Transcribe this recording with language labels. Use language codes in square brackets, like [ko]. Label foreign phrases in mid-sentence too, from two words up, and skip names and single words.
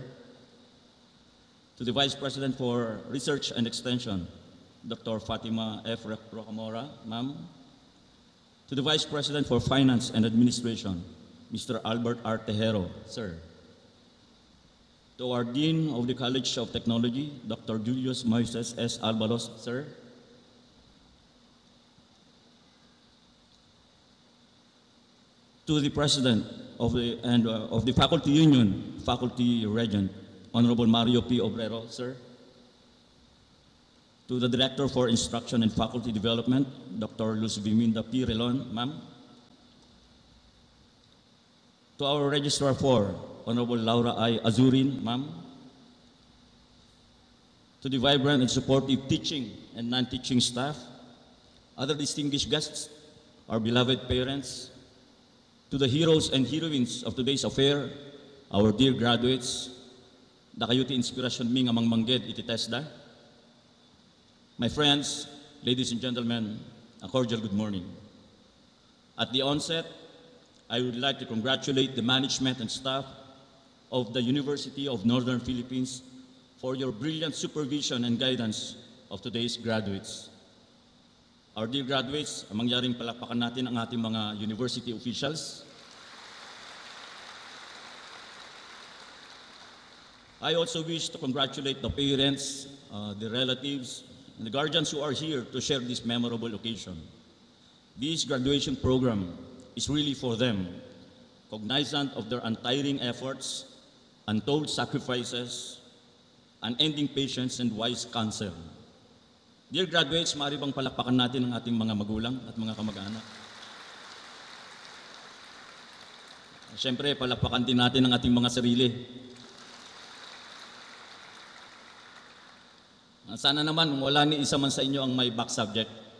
[en] To the Vice President for Research and Extension, Dr. Fatima F. Rocamora, ma'am. To the Vice President for Finance and Administration, Mr. Albert R. Tejero, sir. To our Dean of the College of Technology, Dr. Julius Moises S. Albalos, sir. To the President of the Faculty Union, Faculty Regent, Honorable Mario P. Obrero, sir. To the Director for Instruction and Faculty Development, Dr. Luz Biminda P. Relon, ma'am. To our Registrar 4, Honorable Laura I. Azurin, ma'am. To the vibrant and supportive teaching and non-teaching staff, other distinguished guests, our beloved parents, to the heroes and heroines of today's affair, our dear graduates, [ilo] da kayo ti inspirasyon mi nga mangmangged iti TESDA. [en] My friends, ladies and gentlemen, a cordial good morning. At the onset, I would like to congratulate the management and staff of the University of Northern Philippines for your brilliant supervision and guidance of today's graduates. Our dear graduates, [tl] mangyaring palakpakan natin ang ating mga [en] university officials. I also wish to congratulate the parents, the relatives, and the guardians who are here to share this memorable occasion. This graduation program is really for them, cognizant of their untiring efforts, untold sacrifices, unending patience, and wise counsel. Dear graduates, [tl] maaari bang palakpakan natin ang ating mga magulang at mga kamag-anak? Siyempre, palakpakan din natin ang ating mga sarili. Sana naman wala ni isa man sa inyo ang may [en] back subject.